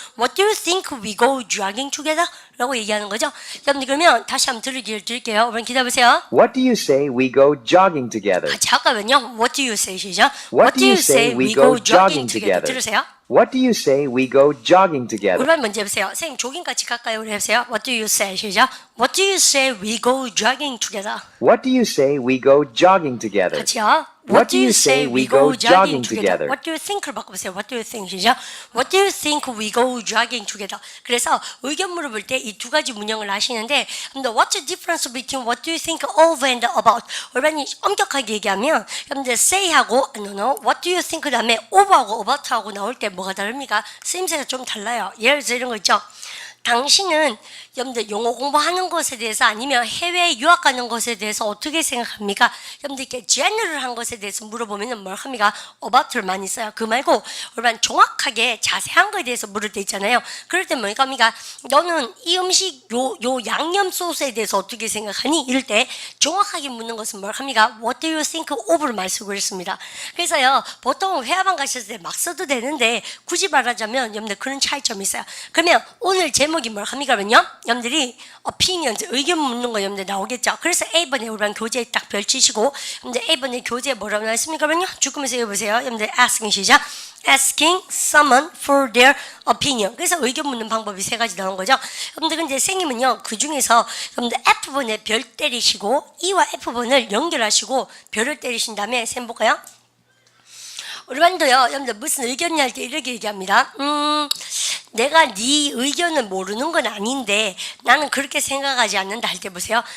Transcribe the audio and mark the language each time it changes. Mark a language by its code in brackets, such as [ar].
[en] What do you think we go jogging together? [ko] 라고 얘기하는 거죠. 여러분들 그러면 다시 한번 드릴게요. 그럼 기다려보세요. [en] What do you say we go jogging together? 잠깐만요. What do you say? 시작. What do you say we go jogging together? [ko] 들으세요. [en] What do you say we go jogging together? [ko] 우리만 먼저 해보세요. 선생님 조깅 같이 갈까요? [en] 우리 해보세요. What do you say? 시작. What do you say we go jogging together? What do you say we go jogging together? [ko] 같이요. [en] What do you say we go jogging together? What do you think를 바꿔보세요. What do you think? 시작. What do you think we go jogging together? 그래서 의견 물어볼 때 이 두 가지 문형을 아시는데 What's the difference between what do you think of and about? [ko] 얼마나 엄격하게 얘기하면 여러분들 say하고 what do you think 그 다음에 of하고 about하고 나올 때 뭐가 다릅니까? 쓰임새가 좀 달라요. 예를 들어 이런 거 있죠. 당신은 여러분들 영어 공부하는 것에 대해서 아니면 해외 유학 가는 것에 대해서 어떻게 생각합니까? 여러분들 이렇게 general한 것에 대해서 물어보면 뭘 합니까? about를 많이 써요. 그 말고 얼마나 정확하게 자세한 거에 대해서 물을 때 있잖아요. 그럴 때 뭐니까 합니까? 너는 이 음식 요 양념 소스에 대해서 어떻게 생각하니? 이럴 때 정확하게 묻는 것은 뭘 합니까? [en] What do you think of를 많이 쓰고 있습니다. [ko] 그래서요 보통 회화방 가셨을 때 막 써도 되는데 굳이 말하자면 여러분들 그런 차이점이 있어요. 그러면 오늘 제목이 뭘 합니까? 그러면요 여러분들이 opinion, 의견 묻는 거 여러분들 나오겠죠. 그래서 A번에 우리랑 교재에 딱 별치시고 여러분들 A번에 교재에 뭐라고 나왔습니까? 그러면요 죽으면서 읽어보세요. 여러분들 asking 시작. [en] asking someone for their opinion. [ko] 그래서 의견 묻는 방법이 세 가지 나온 거죠. 여러분들 근데 선생님은요 그 중에서 여러분들 F번에 별 때리시고 E와 F번을 연결하시고 별을 때리신 다음에 쌤 볼까요? 우리 반도요 여러분들 무슨 의견이 할 때 이렇게 얘기합니다. 내가 네 의견을 모르는 건 아닌데 나는 그렇게 생각하지 않는다 할 때 보세요.